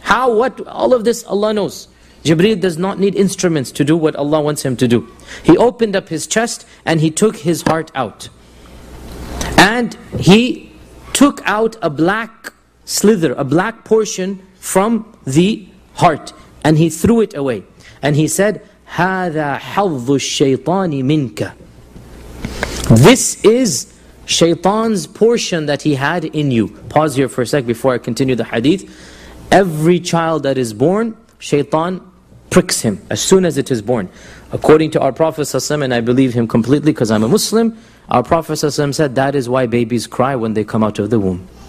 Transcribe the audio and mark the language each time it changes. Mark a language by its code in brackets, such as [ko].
[en] How, what, all of this Allah knows. Jibreel does not need instruments to do what Allah wants him to do. He opened up his chest, and he took his heart out. And he took out a black slither, a black portion from the heart, and he threw it away. And he said, [ar] هَذَا حَظُّ الشَّيْطَانِ مِنْكَ. [en] This is Shaytan's portion that he had in you. Pause here for a sec before I continue the hadith. Every child that is born, Shaytan pricks him as soon as it is born. According to our Prophet ﷺ, and I believe him completely because I'm a Muslim, our Prophet ﷺ said that is why babies cry when they come out of the womb.